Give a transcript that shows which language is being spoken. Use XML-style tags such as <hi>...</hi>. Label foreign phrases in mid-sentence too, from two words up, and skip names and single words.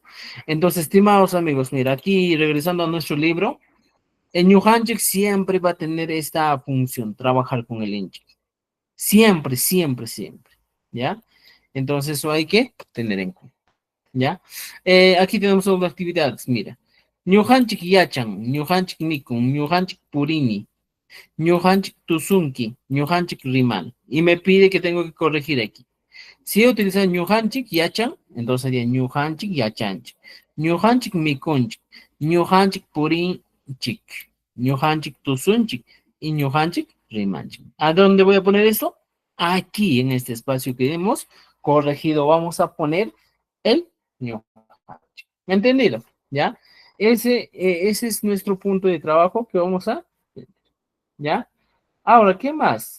<es>Entonces, estimados amigos, mira, aquí regresando a nuestro libro, el Ñujanchik siempre va a tener esta función, trabajar con el Inchik. Siempre, siempre, siempre. ¿Ya? Entonces, eso hay que tener en cuenta. ¿Ya? Aquí tenemos algunas actividades, mira.</es> <qu>Ñujanchik yachan, Ñujanchik mikun, Ñujanchik purini, Ñujanchik tusunki, Ñujanchik riman.</qu> <es>Y me pide que tengo que corregir aquí. Si yo utilizo</es> <qu>Ñujanchik yachan,</qu> <es>entonces sería</es> <qu>Ñujanchik yachanchik. Ñujanchik mikunchik, Ñujanchik purinchik, Ñujanchik tusunchik y Ñujanchik rimanchik.</qu> <es>¿A dónde voy a poner esto? Aquí, en este espacio que hemos corregido, vamos a poner el Ñujanchik. ¿Entendido? ¿Ya? Ese es nuestro punto de trabajo que vamos a... ¿Ya? Ahora, ¿qué más?</es>